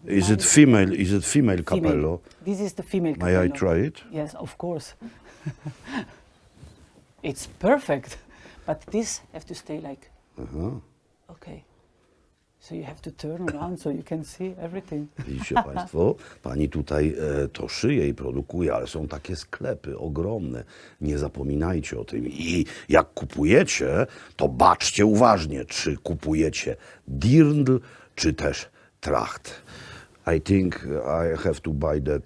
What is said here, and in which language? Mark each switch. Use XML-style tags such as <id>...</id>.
<en>Is it female? Is it female Female. capello? This is the female May I capello. try it? Yes, of course. It's perfect, but this have to stay like. Okay. So you have to turn around so you can see everything.</en> <pl>Widzicie Państwo, pani tutaj to szyje i produkuje, ale są takie sklepy ogromne. Nie zapominajcie o tym. I jak kupujecie, to baczcie uważnie, czy kupujecie Dirndl, czy też Tracht.</pl> <en>I think I have to buy that</en>